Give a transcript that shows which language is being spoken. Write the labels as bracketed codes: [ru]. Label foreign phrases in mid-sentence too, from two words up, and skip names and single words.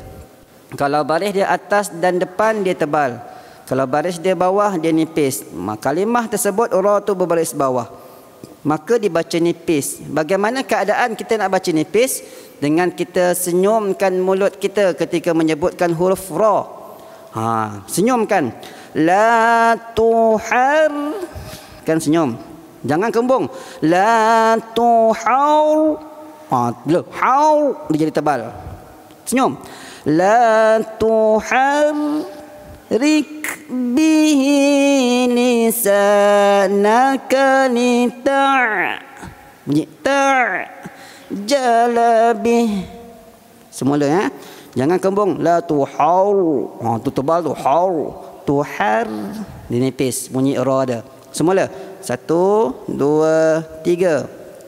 [ms] Kalau baris dia atas dan depan dia tebal. Kalau baris dia bawah dia nipis. Kalimah tersebut ra tu berbaris bawah, maka dibaca nipis. Bagaimana keadaan kita nak baca nipis? Dengan kita senyumkan mulut kita ketika menyebutkan huruf ra. Senyumkan. [ar] لا تحر, [ms] kan senyum. Jangan kembung. [ar] لا تحر. [ms] Bila haur dia jadi tebal. Senyum. [ar] لا تحرك به لسانك bunyi لتعجل به. [ms] Semula ya. Jangan kembung. La tuhaur. Tu tebal tu. Haur. Tuhar. Dia nipis. Bunyi ra ada. Semula. 1 2 3.